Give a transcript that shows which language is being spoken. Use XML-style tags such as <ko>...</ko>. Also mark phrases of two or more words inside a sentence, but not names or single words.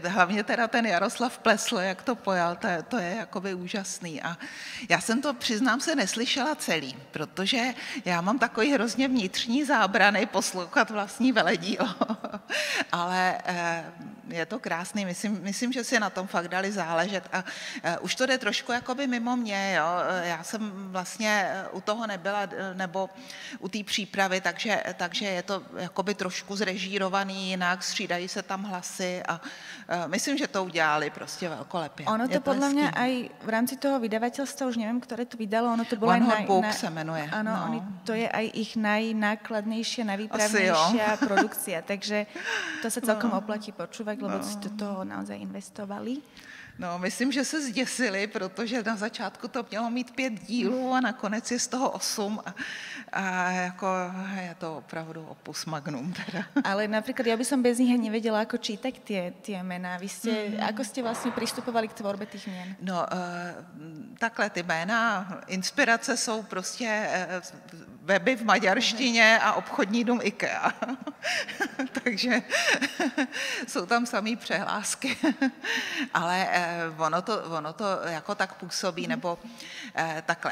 <cs>hlavně teda ten Jaroslav Plesl, jak to pojal, to je jakoby úžasný a já jsem to, přiznám se, neslyšela celý, protože já mám takový hrozně vnitřní zábrany poslouchat vlastní veledílo, ale je to krásný, myslím, že si na tom fakt dali záležet a už to jde trošku jakoby mimo mě, jo. Já jsem vlastně u toho nebyla, nebo u té přípravy, takže je to jakoby trošku zrežírovaný jinak, střídají se tam hlasy a myslím, že to udělali prostě velkolepě.</cs> <sk>Ono to podľa mňa aj v rámci toho vydavateľstva, už neviem, ktoré to vydalo, ono to bolo</sk> <cs>One Hot Book se jmenuje.</cs> <sk>Áno, no. To je aj ich najnákladnejšia, najvýpravnejšia produkcia, takže to sa celkom oplatí počúvať, lebo si do toho naozaj investovali.</sk> <cs>No, myslím, že se zděsili, protože na začátku to mělo mít 5 dílů a nakonec je z toho 8 a jako je to opravdu</cs> <la>opus magnum</la> <cs>teda.</cs> <sk>Ale napríklad ja by som bez nich nevedela, ako čítať tie mená. Ako ste vlastne pristupovali k tvorbe tých mien?</sk> <cs>No, takhle ty jména, inspirace jsou prostě weby v maďarštině a obchodní dům IKEA. Takže jsou tam samý přehlásky. Ale ono to jako tak působí, nebo takhle.</cs>